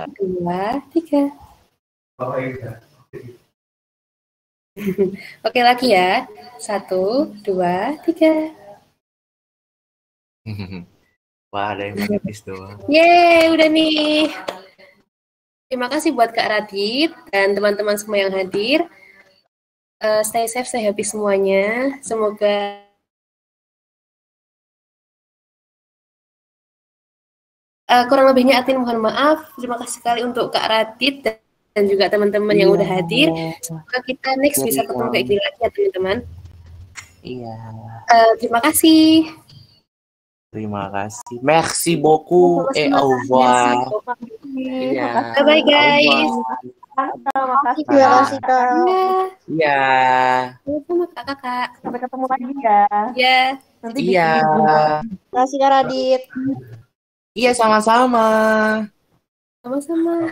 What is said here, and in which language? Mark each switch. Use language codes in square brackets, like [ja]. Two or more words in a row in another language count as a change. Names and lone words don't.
[id] 2, 3. Oke, lagi ya. 1, 2, 3. Wah, ada yang magnetis doang. Yeay, udah nih. Terima kasih buat Kak Radit dan teman-teman semua yang hadir. [en] Stay safe, stay happy semuanya. [id] Semoga kurang lebihnya Atin mohon maaf. Terima kasih sekali untuk Kak Radit dan juga teman-teman yang udah hadir. Semoga kita next bisa ketemu kayak gini lagi ya teman-teman. Iya. Terima kasih. Terima kasih. [fr] Merci beaucoup. Au revoir. [id] Iya. [en] Bye-bye guys. [id] Terima kasih Kak. Iya. Sama kakak. Sampai ketemu lagi ya. Ya. Nanti Iya. Terima kasih Kak Radit. Iya, sama-sama. Sama-sama.